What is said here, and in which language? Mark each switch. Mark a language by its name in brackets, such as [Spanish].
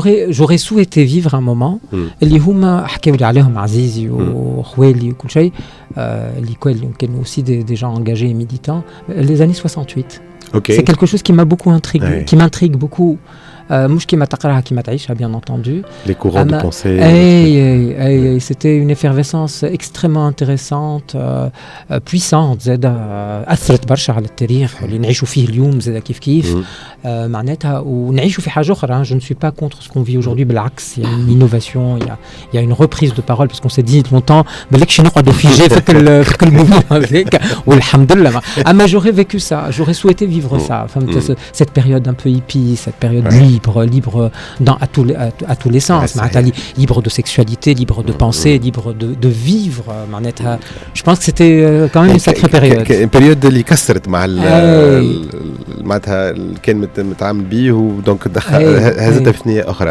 [French] j'aurais souhaité vivre un moment [Arabic] اللي هما حكاو لي عليهم عزيزي وخوالي وكل شيء اللي كانوا [French] aussi des gens engagés et militants les années 68 c'est quelque chose qui m'a beaucoup intrigué qui m'intrigue beaucoup [Arabic] مش كيما تقراها كيما تعيشها [French] bien entendu les courants de pensée c'était une effervescence extrêmement intéressante puissante [Arabic] زادا أثرت برشا على التاريخ اللي نعيشوا فيه اليوم زادا كيف معناتها ونعيشوا في حاجة أخرى [French] je ne suis pas contre ce qu'on vit aujourd'hui [Arabic] بالعكس [French] il y a une innovation il y a une reprise de parole parce qu'on s'est dit longtemps [Arabic] بلكش نقعدوا فيجي فك الموفمون هذاك والحمد لله أما [French] j'aurais vécu ça j'aurais souhaité vivre ça cette période un peu hippie cette période libre à tous les sens libre de sexualité libre de pensée libre de vivre [Arabic] معناتها [French] je pense que c'était quand même une sacrée période une période [Arabic] اللي كسرت مع معناتها كان متعامل بيه ودونك هزتها في ثنية أخرى